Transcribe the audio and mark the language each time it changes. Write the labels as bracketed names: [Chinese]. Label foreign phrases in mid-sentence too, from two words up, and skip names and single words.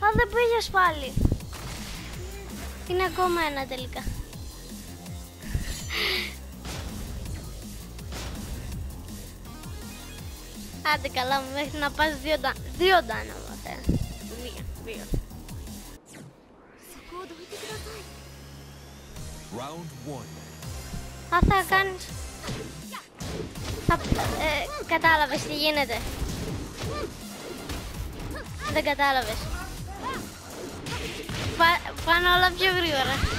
[Greek] Α, δεν πήγες πάλι. Είναι ακόμα ένα τελικά. Άντε καλά μου, μέχρι να πας δύο ντάνα μαθαίνω. Δύο. [Japanese] そこをどいてください。 [English] Round 1. [Greek] Α, θα κάνεις... κατάλαβες τι γίνεται. Δεν κατάλαβες. Πάνε όλα πιο γρήγορα.